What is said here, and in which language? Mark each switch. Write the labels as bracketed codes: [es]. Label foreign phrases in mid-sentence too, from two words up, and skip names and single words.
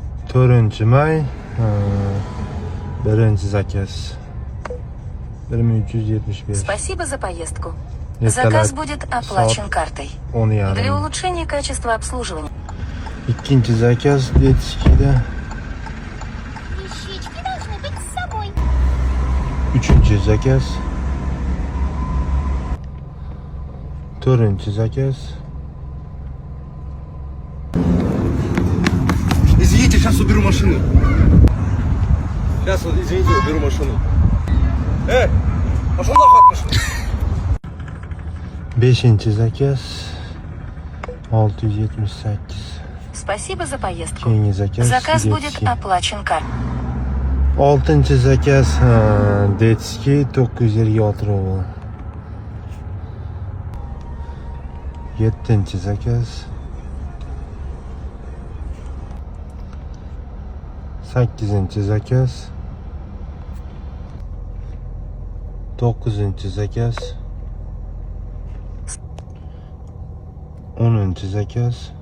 [uz] 4 may 1 zakaz 1375. [ru] Спасибо за поездку. [uz] Ertalab [ru] Заказ будет оплачен [uz] soat [ru] картой. [uz] 10:30. [ru] Для улучшения качества обслуживания. [uz] Ikkinchi zakaz Detskida. [ru] Вещички должны быть с собой. [uz] Uchinchi zakaz. 4 zakaz. [ru] Извините, сейчас уберу машину. Сейчас, вот, извините, уберу машину. Пошел нахуй от машины. [uz] 5 zakaz 678. [ru] Спасибо за поездку. [uz] Keyingi zakaz [ru] Заказ [uz] Detski. [ru] будет оплачен картой. [uz] 6 zakaz Detski 956 rubl. 7 zakaz 8 zakaz 9 zakaz 10 zakaz.